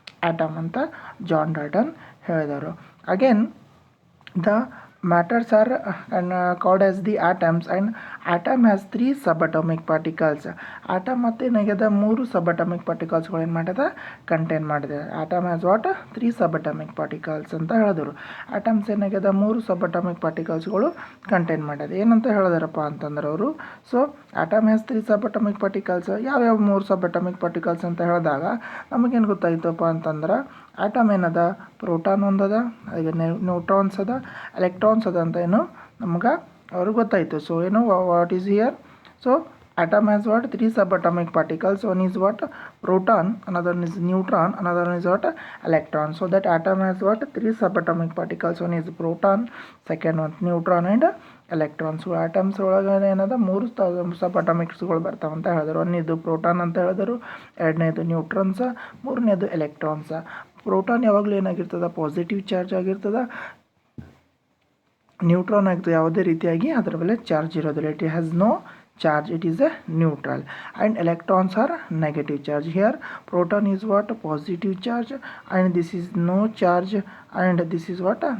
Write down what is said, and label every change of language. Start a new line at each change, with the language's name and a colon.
Kannada: Atom ಅಂತ John Dalton ಹೇಳಿದರು.
English: Again the matters are called as the atoms and atom has 3 subatomic particles.
Kannada: atom ಮತ್ತೆ ಏನಾಗ್ಯದ? 3 subatomic particlesಗಳು ಏನು ಮಾಡ್ಯದ? Contain ಮಾಡಿದೆ.
English: atom has what?
Kannada: 3 subatomic particles ಅಂತ ಹೇಳಿದ್ರು. atoms ಏನಾಗ್ಯದ? 3 subatomic particlesಗಳು ಕಂಟೈನ್ ಮಾಡ್ಯದ. ಏನಂತ ಹೇಳಿದಾರಪ್ಪ ಅಂತಂದ್ರೆ ಅವರು?
English: So atom has 3 subatomic particles.
Kannada: ಯಾವ್ಯಾವ 3 subatomic particles ಅಂತ ಹೇಳಿದಾಗ ನಮಗೇನು ಗೊತ್ತಾಯ್ತಪ್ಪ ಅಂತಂದ್ರೆ ಆಟಮ್ ಏನದ? ಪ್ರೋಟಾನ್ ಒಂದದ, ಈಗ ನ್ಯೂಟ್ರಾನ್ಸ್ ಅದ, ಎಲೆಕ್ಟ್ರಾನ್ಸ್ ಅದ ಅಂತ ಏನು ನಮ್ಗೆ ಅವ್ರಿಗೆ ಗೊತ್ತಾಯಿತು.
English: So ಏನು what is here? So atom has what? 3 subatomic particles. One is what? Proton, another one is neutron, another one is what? Electron. So that atom has what? 3 subatomic particles. One is proton, second one neutron and electrons.
Kannada: So atoms ಒಳಗಡೆ ಏನದ? 3 ಸಬ್ ಬರ್ತಾವಂತ ಹೇಳಿದ್ರು. ಒಂದನೇದು proton ಅಂತ ಹೇಳಿದ್ರು, ಎರಡನೇದು ನ್ಯೂಟ್ರಾನ್ಸ, ಮೂರನೇದು ಎಲೆಕ್ಟ್ರಾನ್ಸ. Proton ಯಾವಾಗಲೂ ಏನಾಗಿರ್ತದೆ? Positive charge ಆಗಿರ್ತದೆ. ನ್ಯೂಟ್ರಾನ್ ಆಗ್ತದೆ ಯಾವುದೇ ರೀತಿಯಾಗಿ ಅದರ ಮೇಲೆ ಚಾರ್ಜ್ ಇರೋದಿಲ್ಲ.
English: It has no charge, it is a neutral, and electrons are negative charge. Here proton is what? Positive charge, and this is no charge, and this is what?